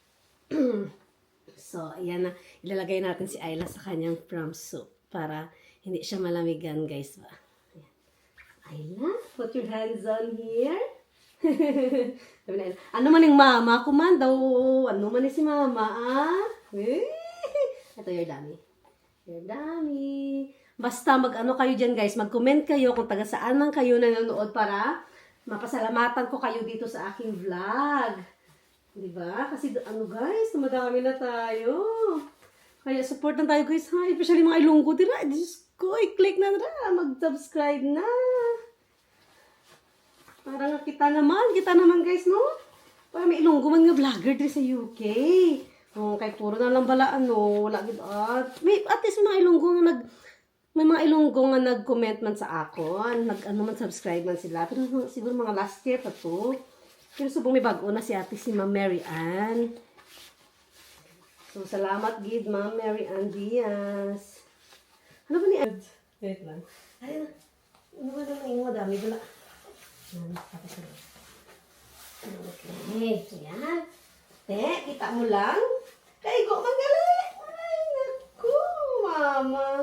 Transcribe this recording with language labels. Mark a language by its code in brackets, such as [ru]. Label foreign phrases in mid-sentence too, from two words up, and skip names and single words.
[tl] So, ayan na, ilalagay natin si Ayla sa kanyang prom suit para hindi siya malamigan, guys. [en] Ayla, put your hands on here. [tl] Ano man yung mama ko man daw? Ano man si mama, Ito, [en] your dummy. Your dummy. [tl] Basta mag-ano kayo dyan, guys. Mag-comment kayo kung taga saan man kayo nanonood para mapasalamatan ko kayo dito sa aking vlog. Diba? Kasi ano, guys, tumadami na tayo. Kaya support na tayo, guys, ha? [hil] Especially mga Ilonggo, dira. Diyos ko, i-click na dira. Mag-subscribe na. [tl] Para kita naman, guys, no? [hil] Para may Ilonggo man nga vlogger dira sa UK. Kay puro na lang bala, wala gid may [en] at least [hil] mga Ilonggo nga may mga Ilonggo nga nag-comment man sa akon, man subscribe man sila. Pero siguro mga [en] last year [hil] pa to. Pero subong may bago na si ate si Ma'am Mary Ann. So, salamat gid, Ma'am Mary Ann Diaz. [tl] Ano ba ni Ed? Wait lang. Ay, ano ba naman yung madami? Wala. Okay. Ayan. Kita mo lang. Kaigo, magaling. Ay, naku, mamang.